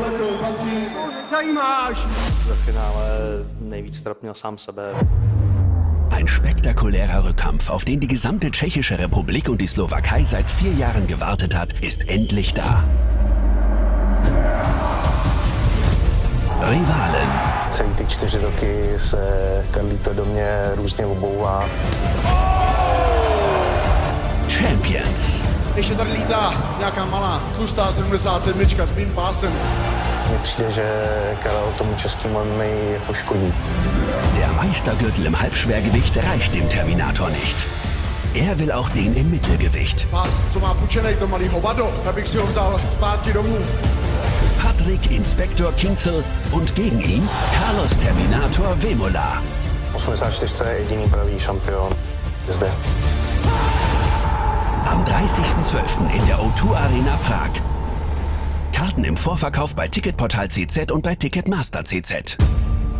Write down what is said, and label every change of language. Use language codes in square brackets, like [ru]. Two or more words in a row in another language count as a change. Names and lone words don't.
[cs] Ve finále nejvíc strapnil sám sebe. [de] Ein spektakulärer Rückkampf, auf den die gesamte Tschechische Republik und die Slowakei seit 4 Jahren gewartet hat, ist endlich da. Rivalen. [cs] Celý ty 4 roky se Carlito do mě různě obouvá. [de] Champions. [cs] Ještě tady lítá nějaká malá, tlustá 77 s mým pásem. Mně přijde, že Karel tomu českému MMA jako škodí. [de] Der Meistergürtel im Halbschwergewicht reicht dem Terminator nicht. Er will auch den im Mittelgewicht. [cs] Pás, co má pučenej to malý hovado, abych si ho vzal zpátky domů. [de] Patrick Inspektor Kinzel und gegen ihn Carlos Terminator Vemola. [cs] 84 je jediný pravý šampion zde. [de] Am 30.12. in der O2 Arena Prag. Karten im Vorverkauf bei Ticketportal CZ und bei Ticketmaster CZ.